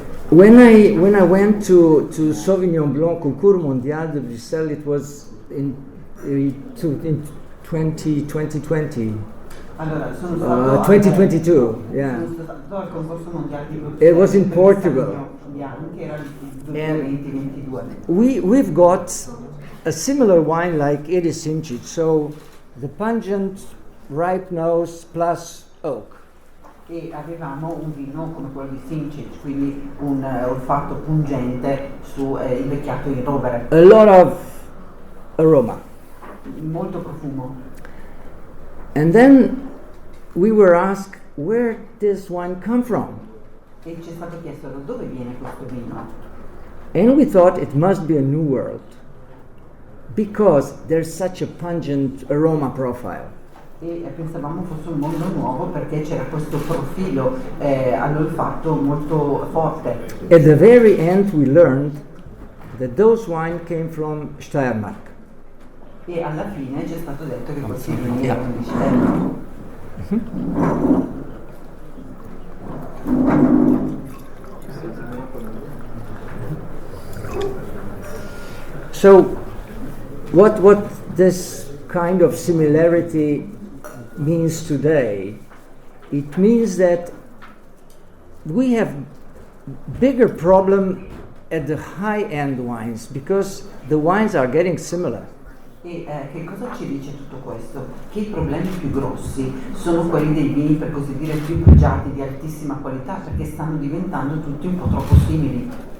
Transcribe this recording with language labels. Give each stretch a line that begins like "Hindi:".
English: When I went to Sauvignon Blanc Concours Mondial de Bruxelles, it was in 2020.
Italian: Allora, sono stato
English: 2022, yeah.
Italian: Sono stato al concorso mondiale di Bruxelles.
English: It was in
Italian: per
English: Portugal.
Italian: Sauvignon Bianco, che era il 2022.
English: We've got a similar wine like Edis Incit, so the pungent ripe nose plus oak.
Italian: E avevamo un vino come quello di Sinčić, quindi un olfatto pungente su invecchiato in rovere.
English: A lot of aroma.
Italian: Molto profumo.
English: And then we were asked where this wine come from.
Italian: E ci è stato chiesto da dove viene questo vino.
English: And we thought it must be a New World because there's such a pungent aroma profile.
Italian: E pensavamo fosse un mondo nuovo perché c'era questo profilo all'olfatto molto forte.
English: At the very end we learned that those wine came from Steiermark.
Italian: E alla fine ci è stato detto che questi vini erano di Steiermark.
English: So what this kind of similarity means today, it means that we have bigger problem at the high-end wines because the wines are getting similar.
Italian: E che cosa ci dice tutto questo? Che i problemi più grossi sono quelli dei vini, per così dire, più pregiati, di altissima qualità, perché stanno diventando tutti un po' troppo simili.